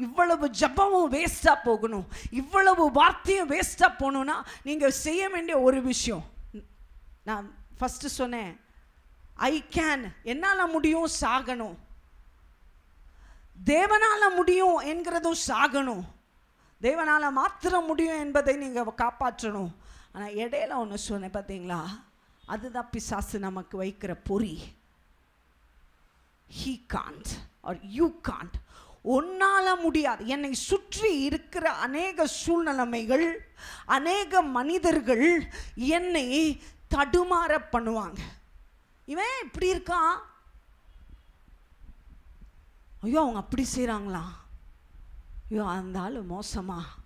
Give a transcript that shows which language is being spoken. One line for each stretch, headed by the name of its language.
Tamil: இவ்வளவு ஜபமும் வேஸ்ட்டாக போகணும், இவ்வளவு வார்த்தையும் வேஸ்ட்டாக போகணுன்னா நீங்கள் செய்ய வேண்டிய ஒரு விஷயம், நான் ஃபஸ்ட்டு சொன்னேன், ஐ கேன், என்னால் முடியும் சாகணும், தேவனால் முடியும் என்கிறதும் சாகணும், தேவனால் மாத்திரம் முடியும் என்பதை நீங்கள் காப்பாற்றணும். ஆனால் இடையில ஒன்று சொன்னேன் பார்த்தீங்களா, அதுதான் பிசாசு நமக்கு வைக்கிற பொறி.
English: he can't or you can't,
Tamil: உன்னால் முடியாது. என்னை சுற்றி இருக்கிற அநேக சூழ்நிலைமைகள், அநேக மனிதர்கள் என்னை தடுமாற பண்ணுவாங்க. இவன் இப்படி இருக்கான், ஐயோ அவங்க அப்படி செய்கிறாங்களா, ஐயோ அந்த ஆள் மோசமா.